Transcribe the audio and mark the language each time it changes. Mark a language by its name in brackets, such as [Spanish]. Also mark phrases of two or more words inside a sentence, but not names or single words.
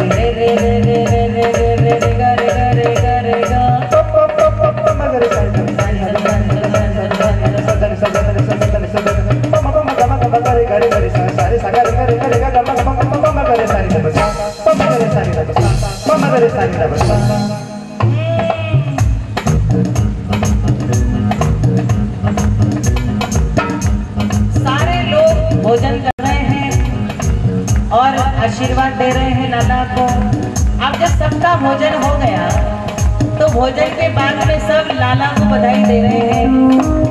[Hindi] रे रे रे रे रे रे रे रे रे गा रे गा रे गा रे गा, प प प प प म ग रे सा रे सा रे सा रे सा रे सा रे सा रे सा रे प म प म ग म ग ग रे गा रे गा रे सा सा रे सा गा रे गा रे गा रे गा ग म ग म ग म ग रे सा रे सा प म ग रे सा रे सा प म ग रे सा रे सा। सारे लोग भोजन कर रहे हैं और आशीर्वाद दे रहे हैं लाला को। अब जब सबका भोजन हो गया तो भोजन के बाद में सब लाला को बधाई दे रहे हैं।